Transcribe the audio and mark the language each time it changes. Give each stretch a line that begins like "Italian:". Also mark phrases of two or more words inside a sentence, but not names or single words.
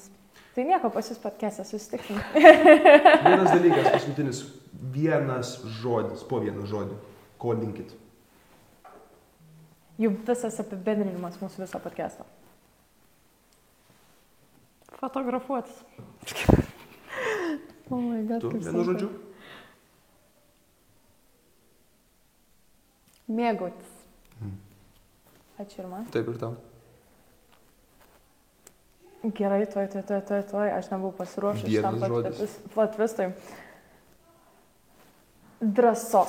Lithuanian: Tai nieko, pas jūs podcast'e susitiksim. Vienas dalykas, paskutinis. Vienas žodis, po vieną žodį. Ko linkit? Jų visas apibendrinimas mūsų viso podcast'o. Fotografuotis.
English: Oh my God,
Lithuanian: Tu, kaip vienu sunku. žodžiu? Mėgautis. Ačiū ir man. Taip ir tau. Gerai, tuoj, aš nebuvau pasiruošęs Vienas šitam žodis. platvistui. Drąsos.